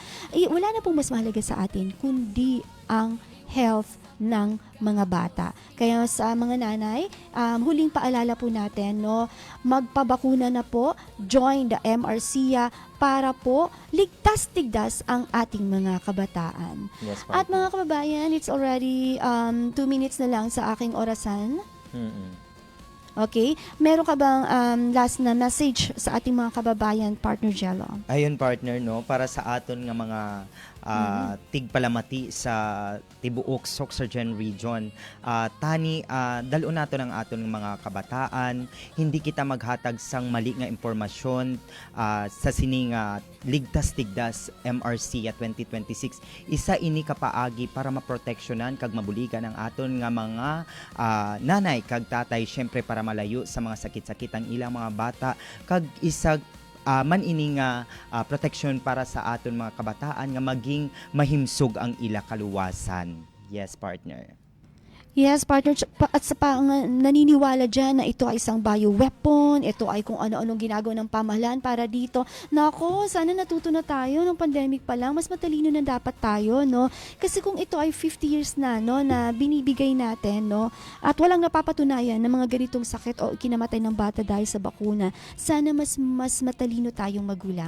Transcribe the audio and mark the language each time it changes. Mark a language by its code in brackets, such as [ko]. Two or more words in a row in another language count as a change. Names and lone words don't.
[tl] Wala na pong mas mahalaga sa atin kundi ang health ng mga bata. Kaya sa mga nanay, huling paalala po natin, no, magpabakuna na po, [en] join the MRCA [tl] para po ligtas-tigdas ang ating mga kabataan. Yes, At partner. mga kababayan, [en] it's already [tl] 2 minutes na lang sa aking orasan. Okay? Meron ka bang last na message sa ating mga kababayan, partner Jello? Ayun, partner, [hil] no, para sa aton nga mga tigpalamati sa tibuok Sorsogon region, tani dalo nato ng aton mga kabataan, hindi kita maghatag sang mali nga impormasyon sa sining ligtas-tigdas MRC 2026. Isa ini kapaagi para maproteksyonan kag mabuligan ang aton nga mga nanay kag tatay, syempre para malayo sa mga sakit-sakit ang ilang mga bata, kag isag man ini nga protection para sa aton mga kabataan nga maging mahimsog ang ila kaluwasan. [en] Yes, partner. Yes, partner. [tl] At sa naniniwala dyan na ito ay isang bioweapon, ito ay kung ano-anong ginagawa ng pamahalaan para dito. Nako, sana natuto na tayo ng pandemic pa lang. Mas matalino na dapat tayo, no? Kasi kung ito ay 50 years na, no, na binibigay natin, no, at walang napapatunayan ng mga ganitong sakit o kinamatay ng bata dahil sa bakuna, sana mas matalino tayong magulang.